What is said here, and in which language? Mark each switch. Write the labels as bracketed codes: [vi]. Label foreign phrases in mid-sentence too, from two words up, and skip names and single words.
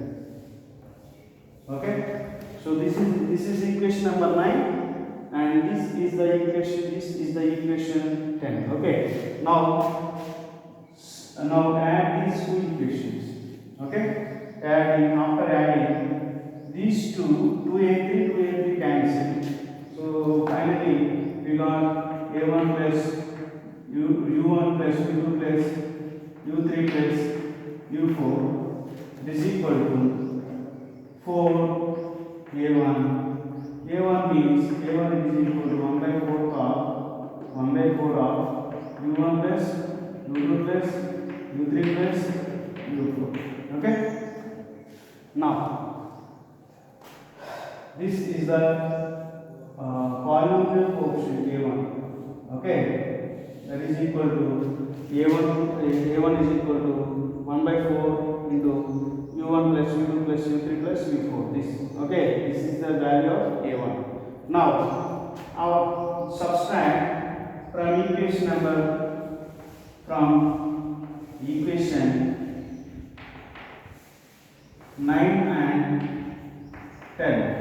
[en] Okay, so this is equation number 9, and this is the equation 10. Okay, now add these two equations. Okay, after adding these two, 2a3 cancel. So finally we got a1 plus u1 plus u2 plus u3 plus u4 is equal to 4a1. a1 means a1 is equal to 1 by 4 of u1 plus u2 plus u3 plus u4. Okay. Now this is the polynomial coefficient a1. Okay, that is equal to a1 is equal to 1 by 4 into u1 plus u2 plus u3 plus u4. This, okay, this is the value of a1. Now our subtract from equation 9 and 10.